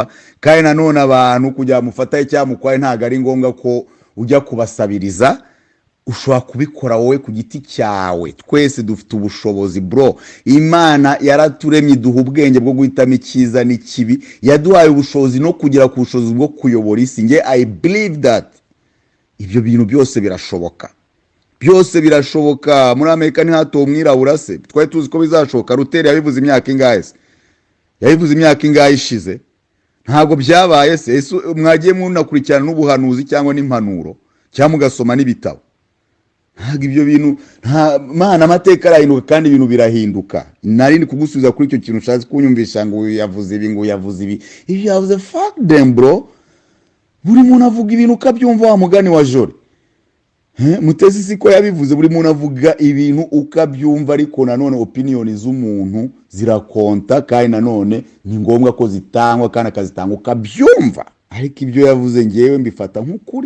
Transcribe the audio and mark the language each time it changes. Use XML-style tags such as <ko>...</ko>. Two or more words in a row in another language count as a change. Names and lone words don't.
<rw>Kandi nanone abantu kujya mufataye cyangwa mukwaye ntago ari ngombwa ko ujya kubasabiriza. Ushobora kubikora wowe ku giti cyawe. Twese dufite ubushobozi bro. Imana yaraturemye iduha ubwenge bwo guhitamo icyiza n'ikibi, yaduhaye ubushobozi no kugira ku bushobozi bwo kuyobora isi. Nge</rw> <en>I believe that</en> <rw>ibyo bintu byose birashoboka, byose birashoboka. Muri Amerika ni hato umwirabura se, twari tuzi ko bizashoboka. Ruteri yabivuze imyaka ingahe se? Yabivuze imyaka ingahe ishize? Ntabwo byabaye se? Ese mwagiye munakurikirana n'ubuhanuzi cyangwa n'impanuro cyangwa mugasoma n'ibitabo? Ntabwo ibyo bintu mana amateka arahinduka kandi ibintu birahinduka. Nari kugusubiza kuri icyo kintu ushatse kunyumvisha ngo yavuze ibi ngo yavuze ibi. Iyo yavuze</rw> <en>fuck them bro.</en> <rw>Buri muntu avuga ibintu ukabyumva wa mugani wa Jori. Mutesi siko yabivuze, buri muntu avuga ibintu ukabyumva, ariko nanone opinion z'umuntu zirakonta, kandi nanone ni ngombwa ko zitangwa, kandi akazitanga ukabyumva, ariko ibyo yavuze ngewe mbifata nk'ukuri.</rw>